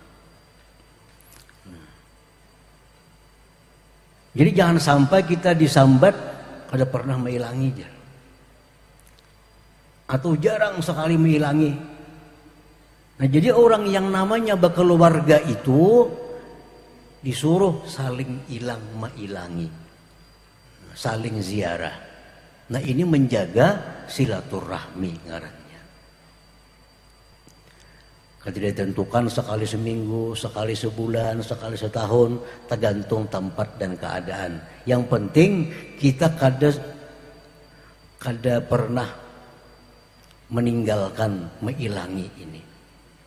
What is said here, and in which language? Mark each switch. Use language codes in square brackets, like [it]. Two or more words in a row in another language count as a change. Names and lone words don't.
[id] Jadi jangan sampai kita disambat [bjn] kada pernah mailangi, [id] atau jarang sekali mailangi. Nah jadi orang yang namanya berkeluarga itu disuruh saling ilang mailangi, saling ziarah. Nah ini menjaga silaturahmi ngarannya. Tidak ditentukan sekali seminggu, sekali sebulan, sekali setahun, tergantung tempat dan keadaan. Yang penting kita kada pernah meninggalkan mailangi ini.